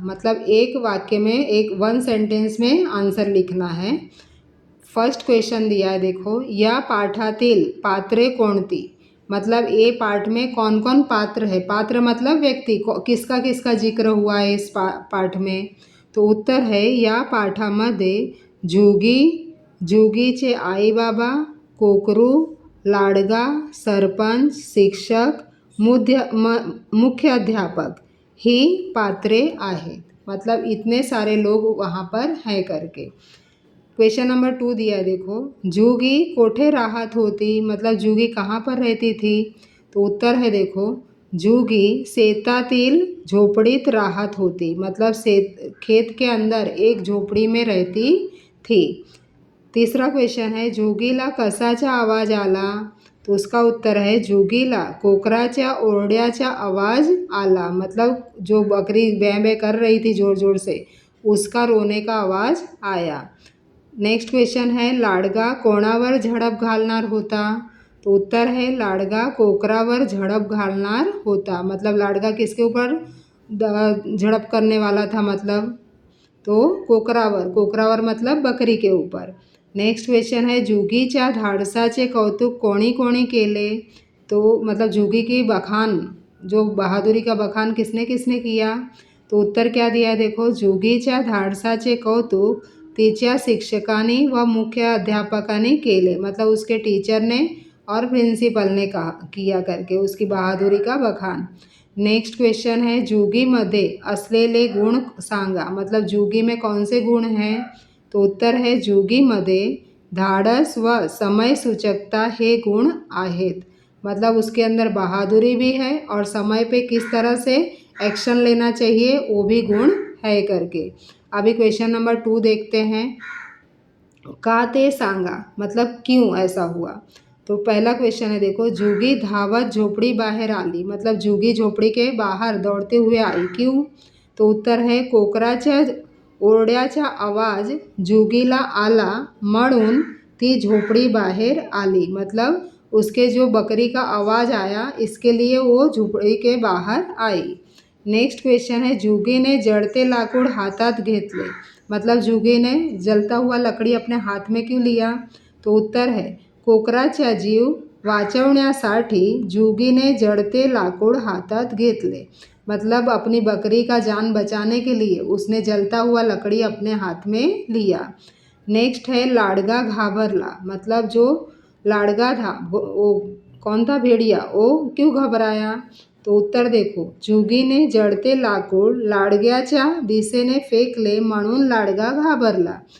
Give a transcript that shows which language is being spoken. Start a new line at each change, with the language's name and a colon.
Hindi: मतलब एक वाक्य में
English: one sentence
Hindi: में आंसर लिखना है। फर्स्ट क्वेश्चन दिया है देखो,
Marathi: या पाठातील पात्रे कोणती।
Hindi: मतलब ए पाठ में कौन कौन पात्र है। पात्र मतलब व्यक्ति, किसका किसका जिक्र हुआ है इस पाठ में।
Marathi: तो उत्तर है, या पाठामध्ये जुगी, जुगीचे आई बाबा, कोकरू, लाडगा, सरपंच, शिक्षक, मुख्य अध्यापक ही पात्रे आहेत।
Hindi: मतलब इतने सारे लोग वहाँ पर हैं करके। क्वेश्चन नंबर 2 दिया देखो, जुगी कोठे राहत होती। मतलब जुगी कहाँ पर रहती थी। तो उत्तर है देखो,
Marathi: जुगी शेतातील झोपड़ीत राहत होती।
Hindi: मतलब खेत के अंदर एक झोपड़ी में रहती थी। तीसरा क्वेश्चन है,
Marathi: जोगीला कसाचा आवाज आला।
Hindi: तो उसका उत्तर है,
Marathi: जोगीला कोकराच्या ओरड्याचा आवाज आला।
Hindi: मतलब जो बकरी बैं बैं कर रही थी ज़ोर ज़ोर से, उसका रोने का आवाज़ आया। नेक्स्ट क्वेश्चन है,
Marathi: लाडगा कोणावर झडप घालणार होता।
Hindi: तो उत्तर है,
Marathi: लाडगा कोकरावर झड़प घालणार होता।
Hindi: मतलब लाडगा किसके ऊपर झड़प करने वाला था। मतलब तो
Marathi: कोकरावर, कोकरावर
Hindi: मतलब बकरी के ऊपर। नेक्स्ट क्वेश्चन है,
Marathi: जुगीच्या धाडसाचे कौतुक कोणी कोणी केले।
Hindi: तो मतलब जुगी की बखान, जो बहादुरी का बखान किसने किसने किया। तो उत्तर क्या दिया है देखो,
Marathi: जुगीच्या धाडसाचे कौतुक तिच्या शिक्षकांनी व मुख्य अध्यापकांनी केले।
Hindi: मतलब उसके टीचर ने और प्रिंसिपल ने कहा किया करके उसकी बहादुरी का बखान। नेक्स्ट क्वेश्चन है,
Marathi: जुगीमध्ये असलेले गुण सांगा।
Hindi: मतलब जुगी में कौन से गुण हैं। तो उत्तर है,
Marathi: जुगीमध्ये धाडस व समय सूचकता हे गुण आहेत।
Hindi: मतलब उसके अंदर बहादुरी भी है और समय पे किस तरह से एक्शन लेना चाहिए वो भी गुण है करके। अभी क्वेश्चन नंबर 2 देखते हैं,
Marathi: का ते सांगा।
Hindi: मतलब क्यों ऐसा हुआ। तो पहला क्वेश्चन है देखो,
Marathi: जुगी धावत झोपड़ी बाहर आली।
Hindi: मतलब जुगी झोपड़ी के बाहर दौड़ते हुए आई, क्यों। तो उत्तर है,
Marathi: कोकराच्या ओरड्याचा आवाज जुगीला आला म्हणून ती झोपड़ी बाहर आली।
Hindi: मतलब उसके जो बकरी का आवाज़ आया इसके लिए वो झोपड़ी के बाहर आई। नेक्स्ट क्वेश्चन है,
Marathi: जुगी ने जळते लाकूड हातात घेतले।
Hindi: मतलब जुगी ने जलता हुआ लकड़ी अपने हाथ में क्यों लिया। तो उत्तर है,
Marathi: कोकराचा जीव वाचवण्यासाठी जुगीने जळते लाकूड हातात घेतले।
Hindi: मतलब अपनी बकरी का जान बचाने के लिए उसने जलता हुआ लकड़ी अपने हाथ में लिया। नेक्स्ट है,
Marathi: लाडगा घाबरला।
Hindi: मतलब जो लाडगा था वो कौन था, भेड़िया, वो क्यों घबराया। तो उत्तर देखो,
Marathi: जुगीने जळते लाकूड लाडग्याच्या दिशेने फेंकले म्हणून लाडगा घाबरला।